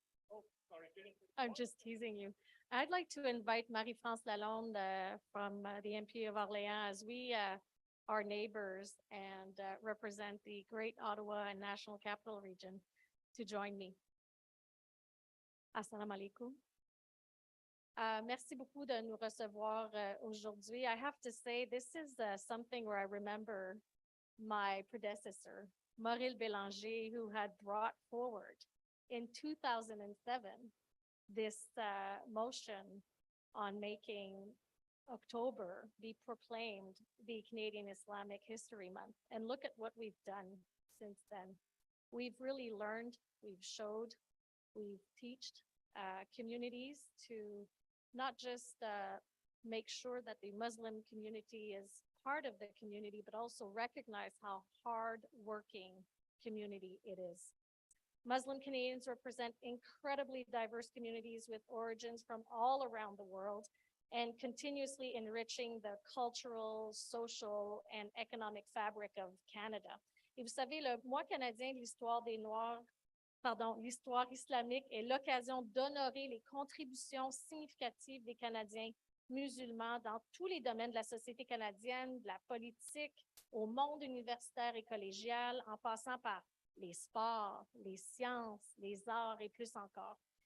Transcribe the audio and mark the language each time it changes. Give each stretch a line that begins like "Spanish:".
English: Oh, sorry. I'm just teasing you. I'd like to invite Marie-France Lalonde from the MP of Orléans, as we are neighbors and represent the Great Ottawa and National Capital Region, to join me.
Arabic: Assalamu alaikum.
French: Merci beaucoup de nous recevoir aujourd'hui.
English: I have to say, this is something where I remember my predecessor, Maurice Bélanger, who had brought forward in 2007 this motion on making October be proclaimed the Canadian Islamic History Month. And look at what we've done since then. We've really learned, we've showed, we've taught communities to not just make sure that the Muslim community is part of the community, but also recognize how hard-working community it is. Muslim Canadians represent incredibly diverse communities with origins from all around the world and continuously enriching the cultural, social, and economic fabric of Canada.
French: Et vous savez, le mois canadien de l'histoire des Noirs, l'histoire islamique est l'occasion d'honorer les contributions significatives des Canadiens musulmans dans tous les domaines de la société canadienne, de la politique, au monde universitaire et collégial, en passant par les sports, les sciences, les arts et plus encore.